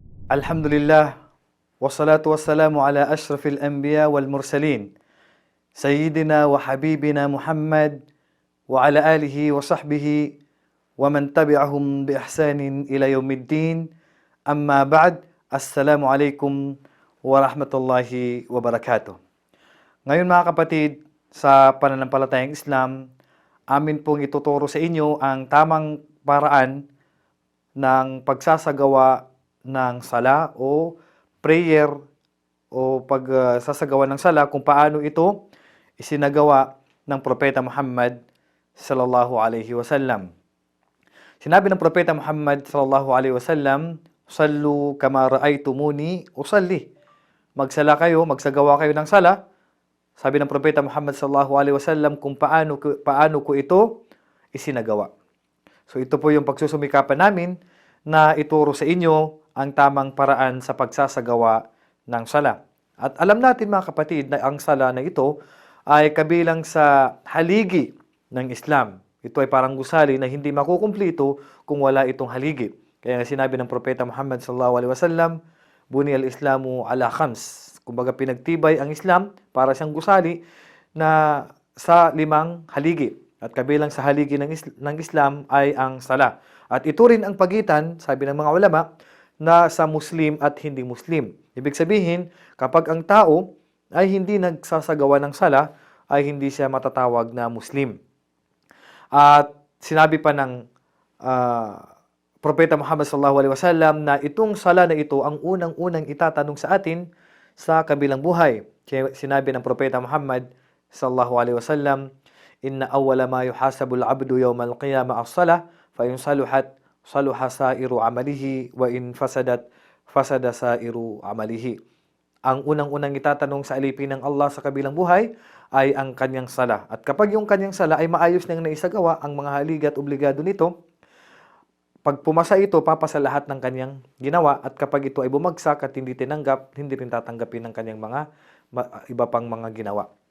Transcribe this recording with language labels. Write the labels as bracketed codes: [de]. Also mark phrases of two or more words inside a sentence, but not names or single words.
[ar] الحمد لله والصلاة والسلام على أشرف الأنبياء والمرسلين سيدنا وحبيبنا محمد وعلى آله وصحبه ومن تبعهم بإحسان إلى يوم الدين. أما بعد السلام عليكم ورحمة الله وبركاته. [tl] Ngayon mga kapatid, sa pananampalatayang Islam, amin pong ituturo sa inyo ang tamang paraan ng pagsasagawa ng sala o prayer o pagsasagawa ng sala, kung paano ito isinagawa ng Propeta Muhammad [ar] صلى الله عليه وسلم. [tl] Sinabi ng Propeta Muhammad [ar] صلى الله عليه وسلم, "صلوا كما رأيتموني أصلي." [tl] Magsala kayo, magsagawa kayo ng sala. Sabi ng Propeta Muhammad [ar] صلى الله عليه وسلم [tl] kung paano ko ito isinagawa. So ito po yung pagsusumikapan namin na ituro sa inyo ang tamang paraan sa pagsasagawa ng sala. At alam natin mga kapatid na ang sala na ito ay kabilang sa haligi ng Islam. Ito ay parang gusali na hindi makukumplito kung wala itong haligi. Kaya nga sinabi ng Propeta Muhammad [ar] صلى الله عليه وسلم, "بني الإسلام على خمس." [tl] Kumbaga pinagtibay ang Islam para siyang gusali na sa 5 haligi. At kabilang sa haligi ng Islam ay ang sala. At ito rin ang pagitan, sabi ng mga ulama, na sa Muslim at hindi Muslim. Ibig sabihin, kapag ang tao ay hindi nagsasagawa ng sala, ay hindi siya matatawag na Muslim. At sinabi pa ng Propeta Muhammad [ar] صلى الله عليه وسلم [tl] na itong sala na ito ang unang-unang itatanong sa atin sa kabilang buhay. Sinabi ng Propeta Muhammad [ar] صلى الله عليه وسلم, "إن أول ما يحاسب العبد يوم القيامة الصلاة فإن صلحت صلح سائر عمله وإن فسدت فسد سائر عمله." [tl] Ang unang-unang itatanong sa alipin ng Allah sa kabilang buhay ay ang kanyang sala. At kapag yung kanyang sala ay maayos nang naisagawa, ang mga haligi at obligado nito, pag pumasa ito, papasa lahat ng kanyang ginawa. At kapag ito ay bumagsak at hindi tinanggap, hindi rin tatanggapin ng kanyang mga iba pang mga ginawa.